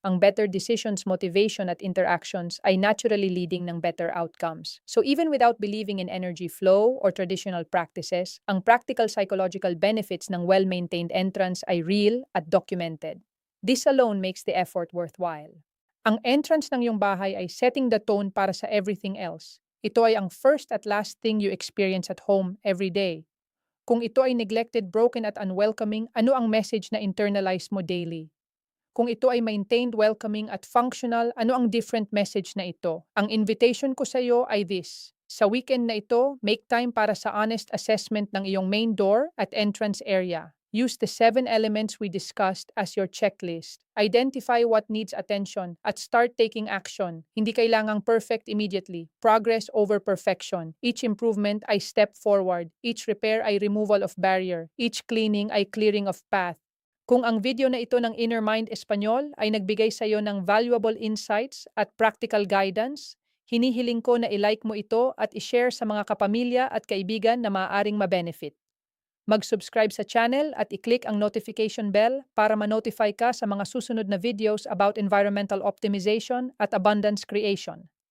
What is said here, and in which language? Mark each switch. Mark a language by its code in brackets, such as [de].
[tl] Ang better decisions, [en] motivation at interactions ay naturally leading ng better outcomes. So even without believing in energy flow or traditional practices, [tl] ang practical psychological benefits ng well-maintained entrance ay real at documented. [en] This alone makes the effort worthwhile. [tl] Ang entrance ng iyong bahay ay [en] setting the tone para sa everything else. [tl] Ito ay ang [en] first at last thing you experience at home every day. [tl] Kung ito ay neglected, broken at unwelcoming, ano ang message na internalize mo daily? Kung ito ay maintained, welcoming at functional, ano ang different message na ito? Ang invitation ko sa iyo ay this. Sa weekend na ito, make time para sa honest assessment ng iyong main door at entrance area. [en] Use the 7 elements we discussed as your checklist. Identify what needs attention at start taking action. [tl] Hindi kailangang perfect immediately. [en] Progress over perfection. Each improvement [tl] ay step forward. [en] Each repair ay removal of barrier. Each cleaning ay clearing of path. [tl] Kung ang video na ito ng Inner Mind Espanyol ay nagbigay sa iyo ng valuable insights at practical guidance, hinihiling ko na i-like mo ito at i-share sa mga kapamilya at kaibigan na maaaring ma-benefit. Mag-subscribe sa channel at i-click ang notification bell para ma-notify ka sa mga susunod na videos about environmental optimization at abundance creation.